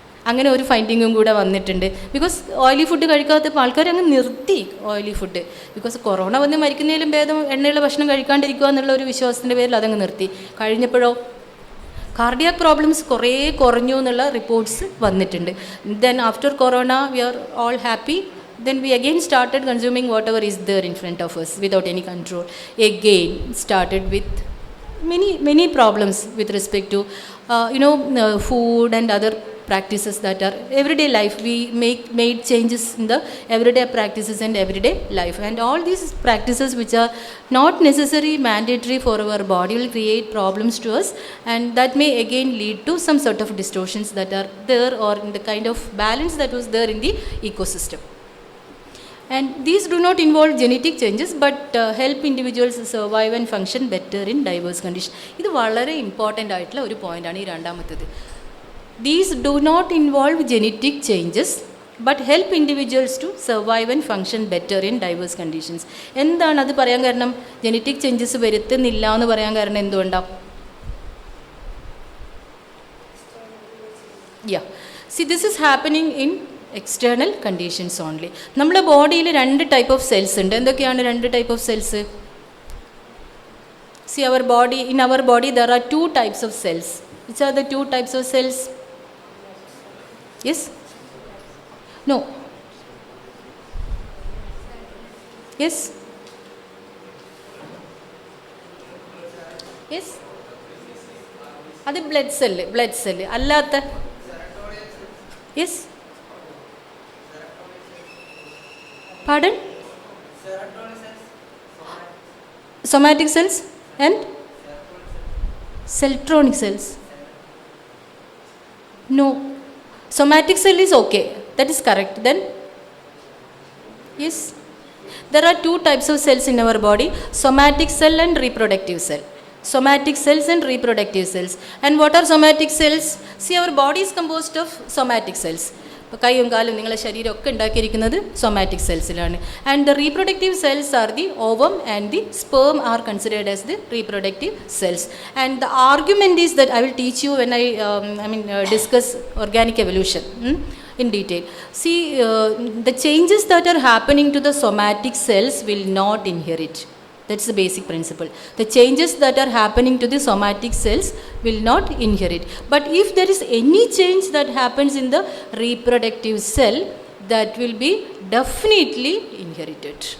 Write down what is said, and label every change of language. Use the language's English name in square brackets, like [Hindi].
[Malayalam] അങ്ങനെ ഒരു ഫൈൻഡിങ്ങും കൂടെ വന്നിട്ടുണ്ട്. ബിക്കോസ് ഓയിലി ഫുഡ് കഴിക്കാത്തപ്പോൾ ആൾക്കാർ അങ്ങ് നിർത്തി ഓയിലി ഫുഡ്. ബിക്കോസ് കൊറോണ വന്ന് മരിക്കുന്നതിലും ഭേദം എണ്ണയുള്ള ഭക്ഷണം കഴിക്കാണ്ടിരിക്കുക എന്നുള്ള ഒരു വിശ്വാസത്തിൻ്റെ പേരിൽ അതങ്ങ് നിർത്തി. കഴിഞ്ഞപ്പോഴോ കാർഡിയാക് പ്രോബ്ലംസ് കുറേ കുറഞ്ഞു എന്നുള്ള റിപ്പോർട്ട്സ് വന്നിട്ടുണ്ട്. [English] Then after corona we are all happy. Then we again started consuming whatever is there in front of us without any control. Again started with many problems with respect to food and other practices that are everyday life. We made changes in the everyday practices and everyday life, and all these practices which are not necessary mandatory for our body will create problems to us, and that may again lead to some sort of distortions that are there or in the kind of balance that was there in the ecosystem. And these do not involve genetic changes but help individuals survive and function better in diverse conditions. [Malayalam] ഇത് വളരെ important ആയിട്ടുള്ള ഒരു പോയിൻ്റാണ് ഈ രണ്ടാമത്തേത്. [English] These do not involve genetic changes but help individuals to survive and function better in diverse conditions. [Malayalam] എന്താണ് അത് പറയാൻ കാരണം? ജനറ്റിക് ചേഞ്ചസ് വരുത്തുന്നില്ല എന്ന് പറയാൻ കാരണം എന്തുകൊണ്ടാണ്? [English] See, this is happening in external conditions only. [Malayalam] നമ്മുടെ ബോഡിയിൽ [English] 2 type of cells [Malayalam] ഉണ്ട്. എന്തൊക്കെയാണ് [English] 2 type of cells? See, in our body there are 2 types of cells. Which are the 2 types of cells? Yes? No? Yes? [Malayalam] Yes? അത് blood cell അല്ലാത്ത. Yes? [English] Pardon? Somatic cells and celtronic cells. No. Somatic cell is okay. That is correct. Then? Yes. There are 2 types of cells in our body: somatic cell and reproductive cell. Somatic cells and reproductive cells. And what are somatic cells? See, our body is composed of somatic cells. [Malayalam] ഇപ്പോൾ കൈയും കാലും നിങ്ങളുടെ ശരീരമൊക്കെ ഉണ്ടാക്കിയിരിക്കുന്നത് somatic സെൽസിലാണ്. [English] And the reproductive cells are the ovum and the sperm are considered as the reproductive cells. And the argument is that I will teach you when I mean discuss organic evolution in detail. See, the changes that are happening to the somatic cells will not inherit. That's the basic principle. The changes that are happening to the somatic cells will not inherit. But if there is any change that happens in the reproductive cell, that will be definitely inherited.